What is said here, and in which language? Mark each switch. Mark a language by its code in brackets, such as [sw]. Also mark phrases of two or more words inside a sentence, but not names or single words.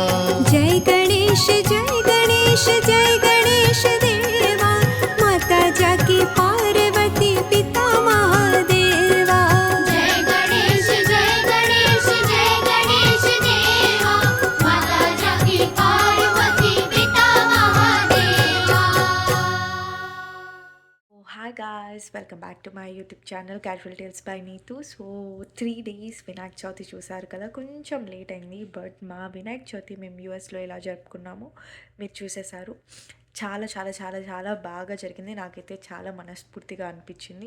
[hi] जय गणेश जय गणेश देवा माता जाकी पार्वती पिता महादेवा जय गणेश देवा माता जाकी पार्वती पिता महादेवा। [en] Hi guys, welcome back to my YouTube channel Casual Tales by Neetu. So 3 days [te] వినాయక చవితి చూసారు కదా, కొంచెం లేట్ అయింది. బట్ మా వినాయక చవితి మేము యూఎస్లో ఎలా జరుపుకున్నామో మీరు చూసేశారు. చాలా చాలా చాలా చాలా బాగా జరిగింది. నాకైతే చాలా మనస్ఫూర్తిగా అనిపించింది.